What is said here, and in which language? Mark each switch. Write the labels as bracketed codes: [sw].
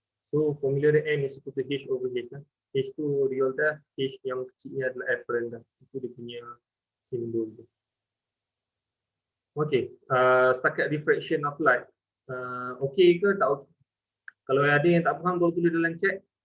[en] So formula dia N is equal to H over H. [ms] H tu real depth, H yang kecilnya adalah apparent depth. Itu dia punya simbol tu. [en] Okey, setakat diffraction of light. [ms] Okey ke tak okey? Kalau ada yang tak faham, boleh tulis dalam chat.